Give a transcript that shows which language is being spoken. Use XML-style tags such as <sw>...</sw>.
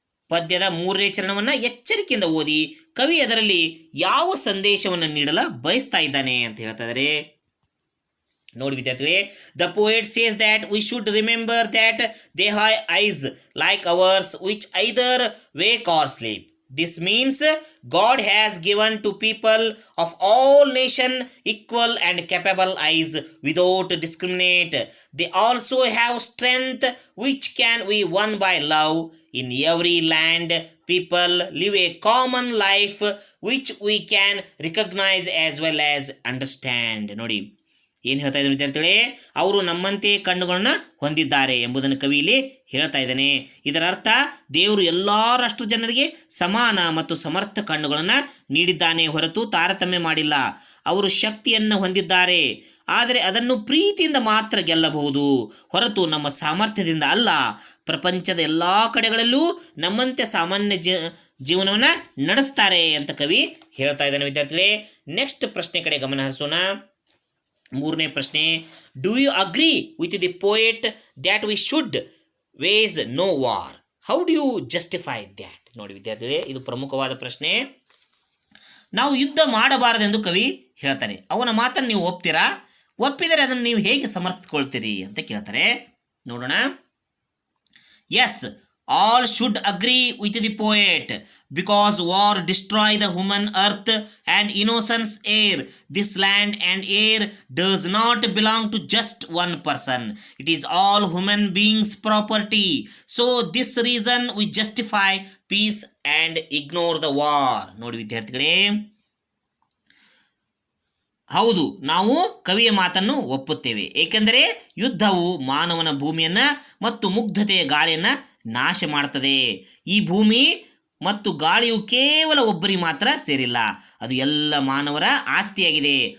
<kn>ಪದ್ಯದ 3ನೇ ಚರಣವನ್ನು ಎಚ್ಚರಿಕೆಯಿಂದ ಓದಿ ಕವಿ ಅದರಲ್ಲಿ ಯಾವ ಸಂದೇಶವನ್ನು ನೀಡಲು ಬಯಸ್ತಾ ಇದ್ದಾನೆ ಅಂತ ಹೇಳ್ತಾ ಇದ್ದಾರೆ. ನೋಡಿ ವಿದ್ಯಾರ್ಥಿಗಳೇ,</kn> <en>The poet says that we should remember that they have eyes like ours which either wake or sleep. This means God has given to people of all nations equal and capable eyes without discriminate. They also have strength which can be won by love. In every land, people live a common life which we can recognize as well as understand.</en> <kn>ನೋಡಿ, ಏನು ಹೇಳ್ತಾ ಇದ್ದಾರೆ ವಿದ್ಯಾರ್ಥಿಗಳೇ, ಅವರು ನಮ್ಮಂತೆ ಕಣ್ಣುಗಳನ್ನ ಹೊಂದಿದ್ದಾರೆ ಎಂಬುದನ್ನು ಕವಿ ಇಲ್ಲಿ ಹೇಳ್ತಾ ಇದ್ದಾನೆ. ಇದರ ಅರ್ಥ ದೇವರು ಎಲ್ಲ ರಾಷ್ಟ್ರ ಜನರಿಗೆ ಸಮಾನ ಮತ್ತು ಸಮರ್ಥ ಕಣ್ಣುಗಳನ್ನು ನೀಡಿದ್ದಾನೆ ಹೊರತು ತಾರತಮ್ಯ ಮಾಡಿಲ್ಲ. ಅವರು ಶಕ್ತಿಯನ್ನು ಹೊಂದಿದ್ದಾರೆ, ಆದರೆ ಅದನ್ನು ಪ್ರೀತಿಯಿಂದ ಮಾತ್ರ ಗೆಲ್ಲಬಹುದು ಹೊರತು ನಮ್ಮ ಸಾಮರ್ಥ್ಯದಿಂದ ಅಲ್ಲ. ಪ್ರಪಂಚದ ಎಲ್ಲ ಕಡೆಗಳಲ್ಲೂ ನಮ್ಮಂತೆ ಸಾಮಾನ್ಯ ಜೀವನವನ್ನು ನಡೆಸ್ತಾರೆ ಅಂತ ಕವಿ ಹೇಳ್ತಾ ಇದ್ದಾನೆ ವಿದ್ಯಾರ್ಥಿಗಳೇ. ನೆಕ್ಸ್ಟ್ ಪ್ರಶ್ನೆ ಕಡೆ ಗಮನ ಹರಿಸೋಣ. 3ನೇ ಪ್ರಶ್ನೆ.</kn> <en>Do you agree with the poet that we should wage no war? How do you justify that?</en> <kn>ನೋಡಿ ವಿದ್ಯಾರ್ಥಿಗಳೇ, ಇದು ಪ್ರಮುಖವಾದ ಪ್ರಶ್ನೆ. ನಾವು ಯುದ್ಧ ಮಾಡಬಾರದೆಂದು ಕವಿ ಹೇಳ್ತಾನೆ. ಅವನ ಮಾತನ್ನು ನೀವು ಒಪ್ತೀರಾ? ಒಪ್ಪಿದರೆ ಅದನ್ನು ನೀವು ಹೇಗೆ ಸಮರ್ಥಿಸ್ಕೊಳ್ತೀರಿ ಅಂತ ಕೇಳ್ತಾರೆ. ನೋಡೋಣ.</kn> <en>Yes, all should agree with the poet because war destroy the human earth and innocence air. This land and air does not belong to just one person. It is all human beings property. So this reason we justify peace and ignore the war.</en> <kn>ನೋಡಿ ವಿದ್ಯಾರ್ಥಿಗಳೇ, ಹೌದು, ನಾವು ಕವಿಯ ಮಾತನ್ನು ಒಪ್ಪುತ್ತೇವೆ. ಏಕೆಂದರೆ ಯುದ್ಧವು ಮಾನವನ ಭೂಮಿಯನ್ನು ಮತ್ತು ಮುಗ್ಧತೆಯ ಗಾಳಿಯನ್ನು ನಾಶ ಮಾಡ್ತದೆ. ಈ ಭೂಮಿ ಮತ್ತು ಗಾಳಿಯು ಕೇವಲ ಒಬ್ಬರಿಗೆ ಮಾತ್ರ ಸೇರಿಲ್ಲ, ಅದು ಎಲ್ಲ ಮಾನವರ ಆಸ್ತಿಯಾಗಿದೆ.</kn>